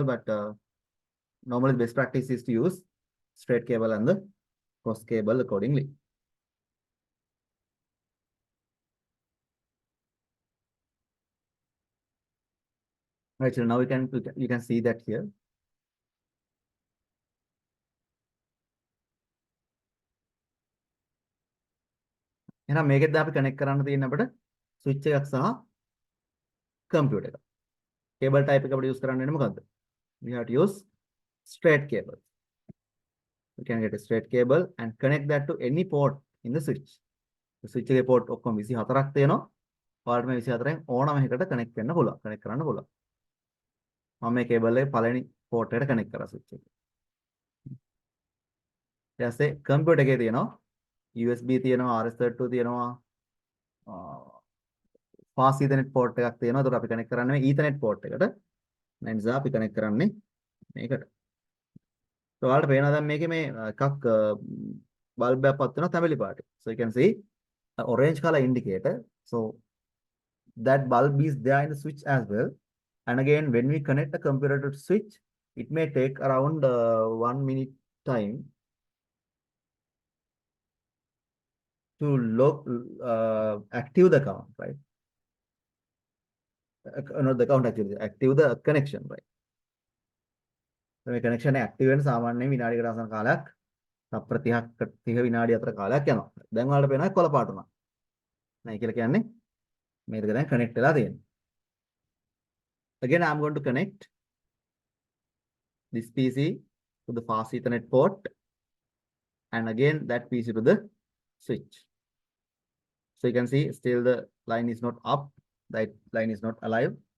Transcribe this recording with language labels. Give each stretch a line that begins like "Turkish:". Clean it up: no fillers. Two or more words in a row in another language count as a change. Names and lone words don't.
English: But normally, best practice is to use straight cable and the cross cable accordingly. Right, so now you can see that here.
Sinhala: එහෙනම් මේකෙත් අපි කනෙක්ට් කරන්න තියෙන අපිට ස්විච් එකක් සහ කම්පියුටර් එකක්.
English: Cable type
Sinhala: එක අපිට use කරන්න වෙන්නේ මොකද්ද?
English: We have to use straight cable. We can get a straight cable and connect that to any port in the switch. The switch
Sinhala: එකේ port ඔක්කොම 24ක් තියෙනවා. ඔයාලට මේ 24න් ඕනම එකකට connect වෙන්න පුළුවන්. connect කරන්න පුළුවන්. මම මේ cable එක පළවෙනි port එකට connect කරා switch එක. ඊට පස්සේ computer එකේ තියෙනවා USB තියෙනවා, RS32 තියෙනවා,
English: fast ethernet
Sinhala: port එකක් තියෙනවා. ඒකට අපි connect කරන්නේ
English: ethernet port
Sinhala: එකට. ඒ නිසා අපි connect කරන්නේ මේකට. ඔයාලට පේනවා දැන් මේකේ මේ එකක් bulb එකක් පත් වෙනවා තැඹිලි පාට.
English: So you can see orange color indicator. So that bulb is there in the switch as well. And again, when we connect the computer to switch, it may take around 1 minute time to active the count, right? Not the count actually, active the connection, right?
Sinhala: So මේ connection එක active වෙන සාමාන්‍යයෙන් විනාඩියකට ආසන්න කාලයක් තප්පර 30ක් 30 විනාඩි අතර කාලයක් යනවා. දැන් ඔයාලට පේනවා කොළ පාට උනා. නෑ කියලා කියන්නේ මේක දැන් connect වෙලා තියෙනවා.
English: Again, I'm going to connect this PC to the fast Ethernet port, and again that PC to the switch. So you can see still the line is not up, that line is not alive.